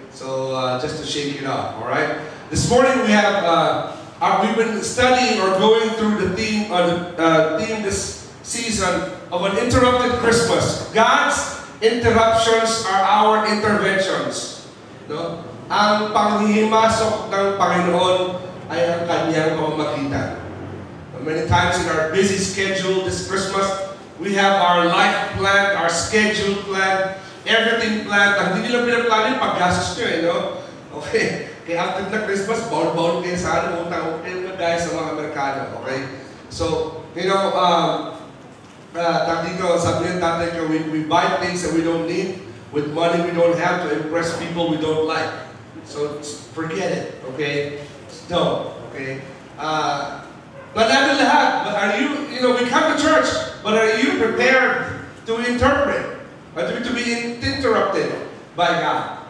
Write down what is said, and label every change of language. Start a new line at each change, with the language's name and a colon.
English: So, just to shake it up, alright? This morning we have, we've been studying or going through the theme this season of an interrupted Christmas. God's interruptions are our interventions. No?
Filipino: Ang panghihimasok ng Panginoon ay ang kanyang pamamagitan.
English: Many times in our busy schedule this Christmas, we have our life planned, our schedule planned, everything planned.
Filipino: Ang hindi nila pinaplano yung paggastos nyo, no? Okay? Kaya after na Christmas, bawl-bawl kayo sa utang kayo na guys sa mga Amerikano, okay?
English: So, sabi ng tatay ko, we buy things that we don't need with money we don't have to impress people we don't like. So, forget it, okay? Don't, okay? But are you, we come to church, but are you prepared to interpret, or to be interrupted by God?